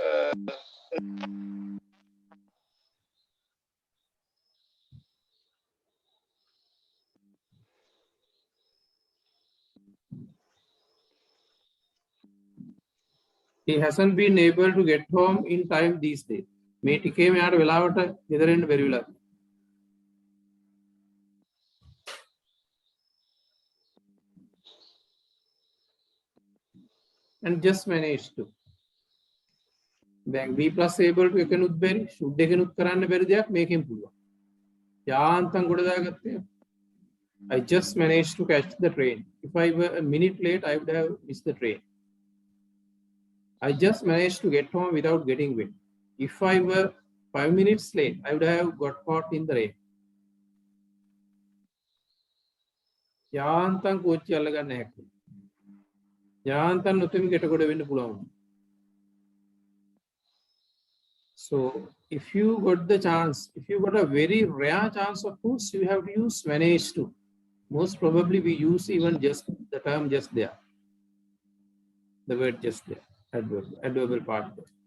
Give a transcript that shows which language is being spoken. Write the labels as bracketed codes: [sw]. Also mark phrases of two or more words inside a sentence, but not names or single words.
[en] He hasn't been able to get home in time these days. [si] මේ ටිකේ මෙයාට වෙලාවට ගෙදර එන්න බැරි වෙලා. [en] And just managed to. [si] දැන් [en] B plus able to [si] එකනුත් බැරි, should එකනුත් කරන්න බැරි දෙයක් මේකෙන් පුළුවන්. යාන්තම් ගොඩ දාගත්තේ. [en] I just managed to catch the train. If I were a minute late, I would have missed the train. I just managed to get home without getting wet. If I were 5 minutes late, I would have got caught in the rain. [si] යාන්තම් කෝච්චි අල්ලගන්න හැකියි. යාන්තම් නොතෙමි ගැටගොඩ වෙන්න පුළුවන්. [en] So if you got the chance, if you got a very rare chance of course, you have to use manage to. Most probably we use even just the term just there. The word just there. Adverbial part there.